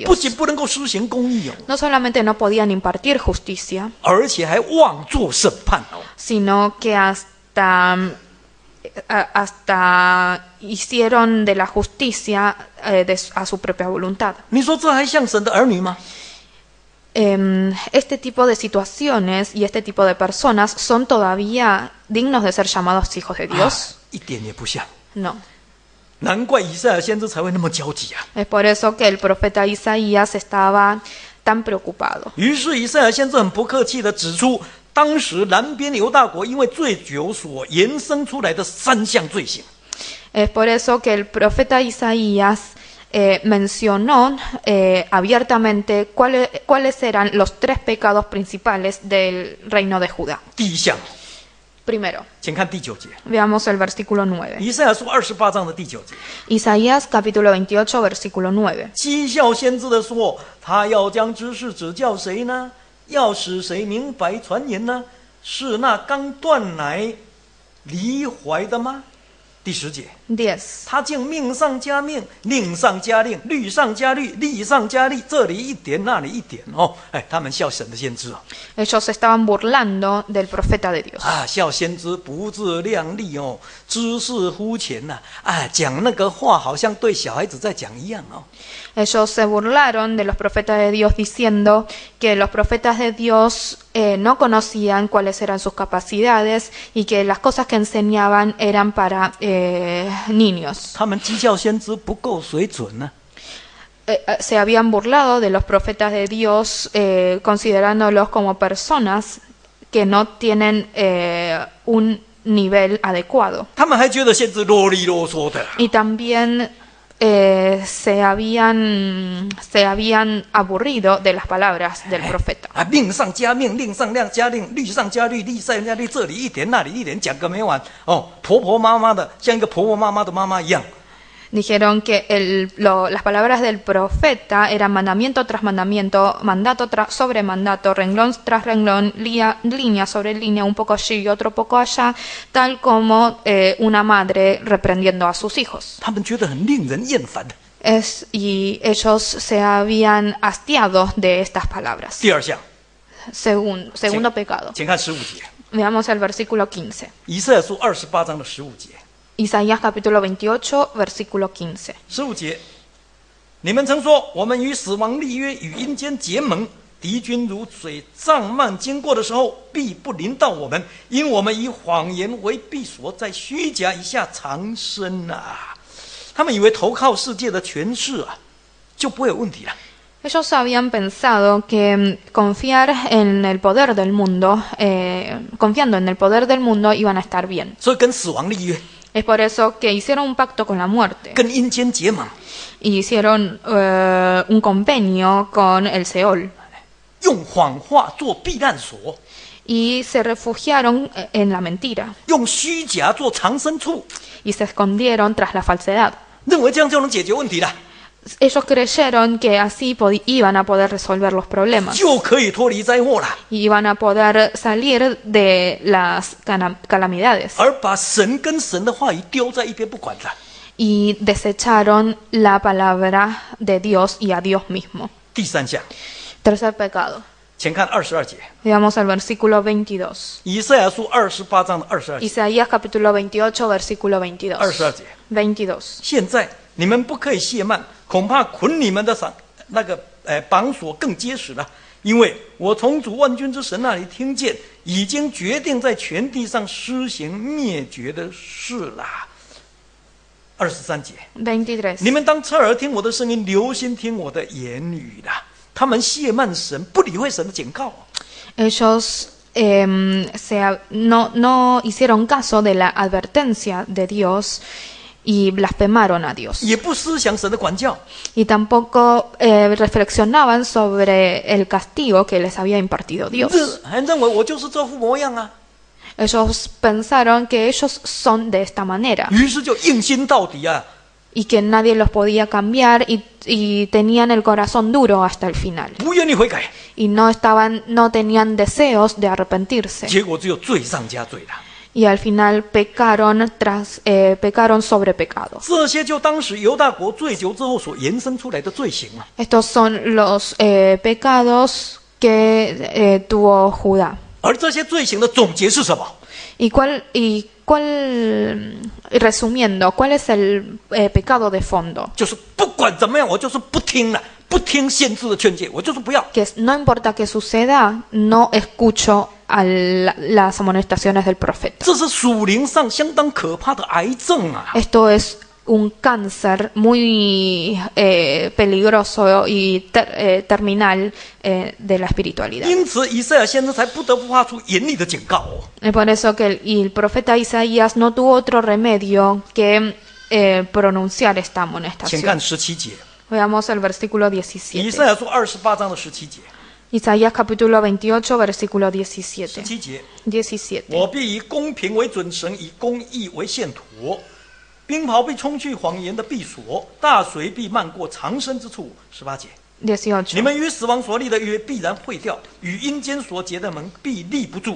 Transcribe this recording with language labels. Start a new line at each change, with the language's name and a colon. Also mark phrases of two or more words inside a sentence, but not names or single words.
Chinese: 不 Dios. 仅不能够施行公义哦，
Spanish: No solamente no podían impartir justicia,
Chinese: 而且还妄作审判哦。
Spanish: sino que hasta hicieron de la justicia a su propia voluntad.
Chinese: 你说这还像神的儿女吗？
Spanish: Este tipo de situaciones y este tipo de personas son todavía dignos de ser llamados hijos de Dios.
Chinese: 一点也不像。 No. 难怪以赛亚先知才会那么焦急啊！
Spanish: Es por eso que el profeta Isaías estaba tan preocupado.
Chinese: 于是以赛亚先知很不客气地指出，当时南边犹大国因为醉酒所延伸出来的3项罪行。
Spanish: Es por eso que el profeta Isaías mencionó abiertamente cuáles eran los 3 pecados principales del reino de Judá.
Chinese: 第一项，
Spanish: Primero,
Chinese: 请看第9节，
Spanish: veamos el versículo 9.
Chinese: 以赛亚书28章的第9节，
Spanish: Isaías capítulo 28, versículo 9.
Chinese: 讥笑先知的说：“他要将知识指教谁呢？要使谁明白传言呢？是那刚断奶离怀的吗？” 第10节， 10. 他竟命上加命，令上加令，律上加律，例上加例，这里一点，那里一点哦。哎，他们笑神的先知哦，
Spanish: Ellos se estaban burlando del profeta de Dios.
Chinese: 啊，笑先知不自量力哦，知识肤浅呐，啊，讲那个话好像对小孩子在讲一样哦。
Spanish: Ellos se burlaron de los profetas de Dios diciendo que los profetas de Dios no conocían cuáles eran sus capacidades y que las cosas que enseñaban eran para niños.
Chinese: 他们讥笑先知不够水准呢、
Spanish: Se habían burlado de los profetas de Dios considerándolos como personas que no tienen un nivel adecuado.
Chinese: 他们还觉得先知啰里啰嗦的。
Spanish: Y también se habían aburrido de las palabras del profeta.
Chinese: 啊，命上加命，令上加令，律上加律，例上加律，这里一点，那里一点，讲个没完哦，婆婆妈妈的，像一个婆婆妈妈的妈妈一样。
Spanish: Dijeron que las palabras del profeta eran mandamiento tras mandamiento, mandato sobre mandato, renglón tras renglón, línea sobre línea, un poco allí y otro poco allá, tal como una madre reprendiendo a sus hijos.
Chinese: 他们觉得很令人厌烦的。
Spanish: Y ellos se habían hastiado de estas palabras.
Chinese: 第2项，
Spanish: Segundo pecado.
Chinese: 请看15节，
Spanish: Veamos el versículo 15.
Chinese: 以赛亚书28章的15节。
Spanish: Isaías capítulo 28, versículo 15.
Chinese: 15 节，你们曾说，我们与死亡立约，与阴间结盟，敌军如水涨漫经过的时候，必不临到我们，因我们以谎言为避所，在虚假以下藏身啊。他们以为投靠世界的权势啊，就不会有问题了。
Spanish: Ellos habían pensado que confiar en el poder del mundo, confiando en el poder del mundo, iban a estar bien.
Chinese: 所以跟死亡立约，
Spanish: Es por eso que hicieron un pacto con la muerte
Chinese: 跟阴间结盟，
Spanish: y hicieron un convenio con el Seol
Chinese: 用谎话做避难所，
Spanish: y se refugiaron en la mentira
Chinese: 用虚假做藏身处，
Spanish: y se escondieron tras la falsedad.
Chinese: 认为这样就能解决问题了，
Spanish: Ellos creyeron que así iban a poder resolver los problemas
Chinese: 就可以脱离灾祸了。
Spanish: y iban a poder salir de las calamidades.
Chinese: 而把神跟神的话语丢在一边不管了。
Spanish: Y desecharon la palabra de Dios y a Dios mismo.
Chinese: 第3项，
Spanish: Tercer pecado.
Chinese: 请看22节，
Spanish: Veamos el versículo 22.
Chinese: 以赛亚书28章的22节。
Spanish: Isaías capítulo 28, versículo 22.
Chinese: 22 节， 22. 现在你们不可以懈慢，恐怕捆你们的绑锁更结实了。因为我从主万军之神那里听见，已经决定在全地上施行灭绝的事啦。23节， 23. 你们当侧耳听我的声音，留心听我的言语啦。他们懈慢神，不理会神的警告。
Spanish: Ellos no hicieron caso de la advertencia de Dios y blasfemaron a Dios.
Chinese: 也不思想神的管教。
Spanish: Y tampoco reflexionaban sobre el castigo que les había impartido Dios.
Chinese: 还认为我就是这副模样啊，
Spanish: Ellos pensaron que ellos son de esta manera
Chinese: 于是就硬心到底啊。
Spanish: y que nadie los podía cambiar y tenían el corazón duro hasta el final.
Chinese: 不愿意悔改，
Spanish: Y no tenían deseos de arrepentirse.
Chinese: 结果只有罪上加罪了。
Spanish: Y al final pecaron sobre pecado.
Chinese: 这些就当时犹大国醉酒之后所延伸出来的罪行啊。
Spanish: Estos son los pecados que tuvo Judá.
Chinese: 而这些罪行的总结是什么？
Spanish: Resumiendo, ¿cuál es el pecado de fondo?
Chinese: 就是不管怎么样，我就是不听了，不听先知的劝诫，我就是不要。
Spanish: Que no importa qué suceda, no escucho las amonestaciones del profeta.
Chinese: 这是属灵上相当可怕的癌症啊！
Spanish: Esto es un cáncer muy peligroso y terminal de la espiritualidad.
Chinese: 因此，以赛亚先知才不得不发出严厉的警告哦。
Spanish: Es por eso que el profeta Isaías no tuvo otro remedio que pronunciar esta
Chinese: 请看
Spanish: amonestación.
Chinese: 17节，
Spanish: Veamos el versículo
Chinese: 以 17. 赛亚书28章的17节。
Spanish: Isaías capítulo 28, versículo 17.
Chinese: 17 节， 17. 我必以公平为准绳，以公义为线砣。冰雹必冲去谎言的闭锁，大水必漫过藏身之处。18节，你 18. 们与死亡所立的约必然废掉，与阴间所结的盟必立不住。